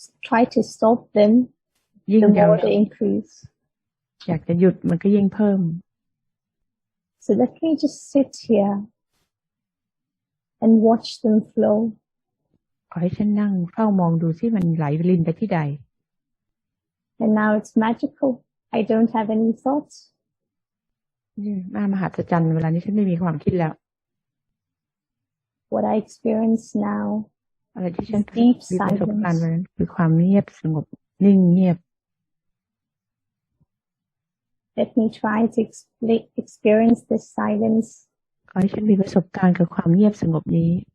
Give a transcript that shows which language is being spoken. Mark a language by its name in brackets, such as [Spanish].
[English] try to stop them the more they increase [Thai] อยากจะหยุดมันก็ยิ่งเพิ่ม [English] so let me just sit here and watch them flow [Thai] ขอให้ฉันนั่งเฝ้ามองดูที่มันไหลลินไปที่ใด [English] and now it's magical I don't have any thoughts [Thai] นี่น่ามหัศจรรย์เวลานี้ฉันไม่มีความคิดแล้ว [English] what I experience now [Thai] อะไรที่ฉัน [English] is deep [Thai] มีประสบการณ์ วันนั้นคือความเงียบสงบนิ่งเงียบ [English] Let me try to experience this silence [Thai] ขอให้ฉันมีประสบการณ์กับความเงียบสงบนี้